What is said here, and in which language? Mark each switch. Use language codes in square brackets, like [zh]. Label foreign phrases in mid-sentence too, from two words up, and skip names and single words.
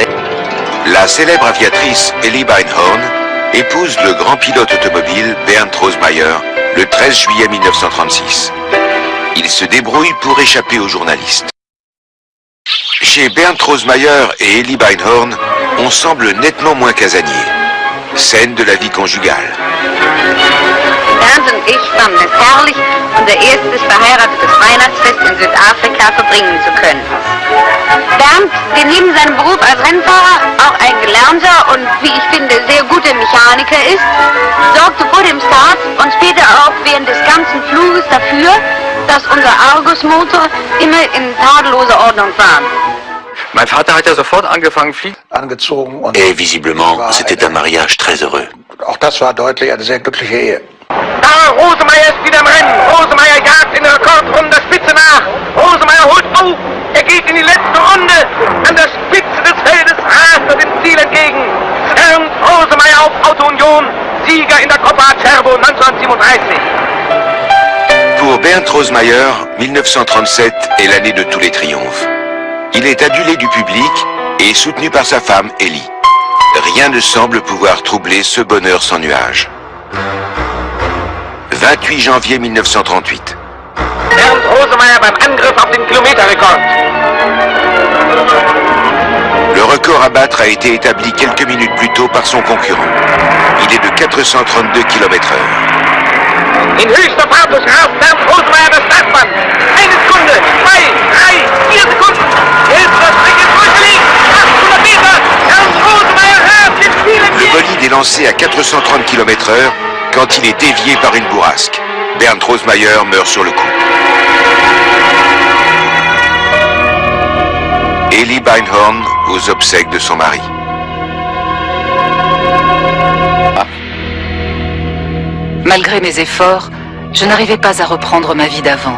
[fr] La célèbre aviatrice Elie Beinhorn épouse le grand pilote automobile Bernd Rosemeyer le 13 juillet 1936. Il se débrouille pour échapper aux journalistes. Chez Bernd Rosemeyer et Elie Beinhorn, on semble nettement moins casanier. Scène de la vie conjugale. [de] Bernd und ich fanden es herrlich, unser erstes verheiratetes Weihnachtsfest in Südafrika verbringen zu können. Bernd, der neben seinem Beruf als Rennfahrer auch ein gelernter und, wie ich finde, sehr guter Mechaniker ist, sorgte vor dem Start und später auch während des ganzen Fluges dafür, dass unser Argus-Motor immer in tadelloser Ordnung war. Mein Vater hat ja sofort angefangen fliegen. [fr] Et visiblement, c'était un mariage très heureux. [de] Auch das war deutlich eine sehr glückliche Ehe. Da, Rosemeyer ist wieder im Rennen. Rosemeyer jagt in der Rekordrunde der Spitze nach. Rosemeyer holt auf. Er geht in die letzte Runde. An der Spitze des Feldes rast er dem Ziel entgegen. Bernd Rosemeyer auf Auto Union. Sieger in der Coppa Cervo 1937. [fr] Pour Bernd Rosemeyer, 1937 est l'année de tous les triomphes. Il est adulé du public et soutenu par sa femme Elie. Rien ne semble pouvoir troubler ce bonheur sans nuage. 28 janvier 1938. [de] Bernd Rosemeyer beim Angriff auf den Kilometerrekord. [fr] Le record à battre a été établi quelques minutes plus tôt par son concurrent. Il est de 432 km/h. [de] In höchster Pathos rast Bernd Rosemeyer das Startband. 1 Sekunde, 2, 3, 4 Sekunden. Das Ding ist durchgelegt. 800 Meter. Bernd Rosemeyer hört den Ziel entgegen. [fr] Le bolide est lancé à 430 km/h quand il est dévié par une bourrasque. Bernd Rosemeyer meurt sur le coup. Elie Beinhorn aux obsèques de son mari. Malgré mes efforts, je n'arrivais pas à reprendre ma vie d'avant.